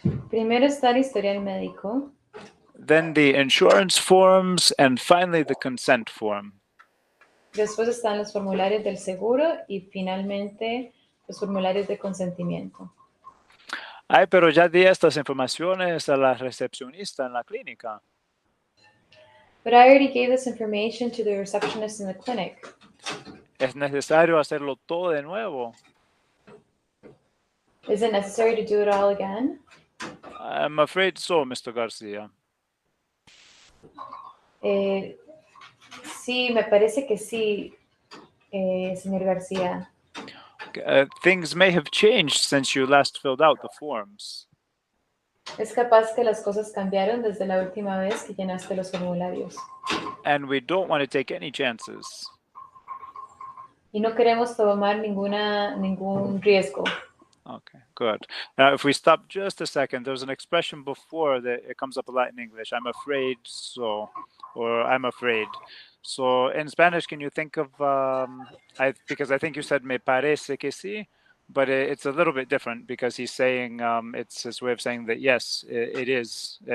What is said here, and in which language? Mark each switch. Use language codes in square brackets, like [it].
[es] Primero está el historial médico, [en] then the insurance forms, and finally the consent form. [es] después están los formularios del seguro y finalmente los formularios de consentimiento. Ay, pero ya di estas informaciones a la recepcionista en la clínica. [en] But I already gave this information to the receptionist in the clinic. [es] Es necesario hacerlo todo de nuevo. [en] Is it necessary to do it all again? I'm afraid so, Mr. Garcia. [es] Sí, me parece que sí, señor García. [en] Things may have changed since you last filled out the forms. [es] Es capaz que las cosas cambiaron desde la última vez que llenaste los formularios. [en] And we don't want to take any chances. [es] Y no queremos tomar ningún riesgo. [en] Okay, good. Now, if we stop just a second, there's an expression before that it comes up a lot in English. I'm afraid so, or I'm afraid. So in Spanish, can you think of, because I think you said [es] me parece que sí, [en] but it's a little bit different because he's saying, it's his way of saying that, yes, it is.